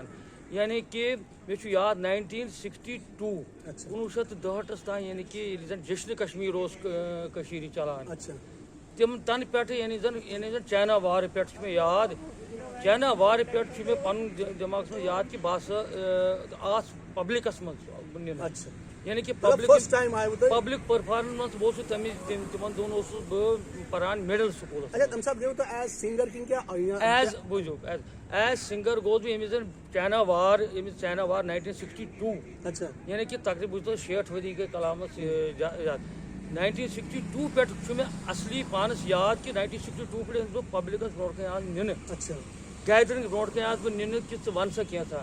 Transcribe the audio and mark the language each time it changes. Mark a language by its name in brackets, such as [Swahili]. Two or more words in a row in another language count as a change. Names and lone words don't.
[Kashmiri] یعنی کہِ مےٚ چھُ یاد 1962 1968 تام یعنی کہِ ییٚلہِ زن جشنہِ کشمیٖر اوس کٔشیٖرِ چلان تنہٕ پٮ۪ٹھٕ یعنی زن چاینا وارٕ پٮ۪ٹھ چھُ مےٚ یاد چاینا وارٕ پٮ۪ٹھ چھُ مےٚ پنُن دٮ۪ماغس منٛز یاد کہِ بہٕ ہسا آس پبلکس منٛز نِنہٕ یعنی کہ [English] public performance [Kashmiri] منٛز بہٕ اوسُس تِمن دۄہن اوسُس بہٕ پران مڈل سکوٗلس ایز بوٗزِو ایز سِنگر گوٚوس بہٕ ییٚمِس زن چاینا وار 1962 یعنی کہ تقریٖبن بوٗزتو 60 ؤری گٔے کلامس یاد 1962 پٮ۪ٹھ چھُ مےٚ اصلی پانس یاد کہِ 1962 پٮ۪ٹھ ٲسٕس بہٕ پبلکس برونٛٹھ کنہِ آز نِنہٕ گیدرِنگ برونٛٹھ کنہِ آس بہٕ نِنہٕ کہِ ژٕ وَن سا کینٛژھا.